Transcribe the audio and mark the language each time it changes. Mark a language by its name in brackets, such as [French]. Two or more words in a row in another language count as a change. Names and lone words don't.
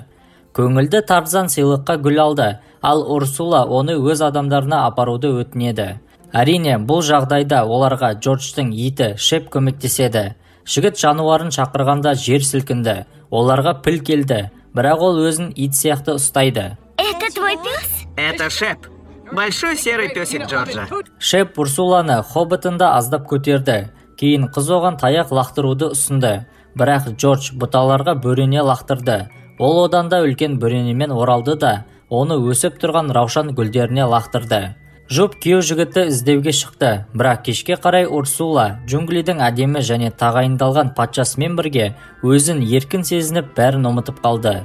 [Kazakh] Көңілді Тарзан сыйлыққа гүл алды, ал Урсула оны өз адамдарына апаруды өтінеді. Әрине, бұл жағдайда оларға Джорджтың иті Шеп көмектеседі. Жігіт жануарын шақырғанда жер сілкінді. Оларға піл келді, бірақ ол өзін ит сияқты ұстайды. [Russian] Это твой пес? Это Шеп. Большой серый песик Джорджа. [Kazakh] Шеп Урсуланы хоботында аздап көтерді. Кейін қыз оған таяқ лақтыруды ұсынды. Бірақ Джордж бұталарға бөрене лақтырды. Ол одан да үлкен бөренемен оралды да, оны өсіп тұрған раушан гүлдеріне лақтырды. Жұп күйеу жігітті іздеуге шықты, бірақ кешке қарай Урсула джунглидің әдемі және тағайындалған патшасымен бірге өзін еркін сезініп бәрін ұмытып қалды.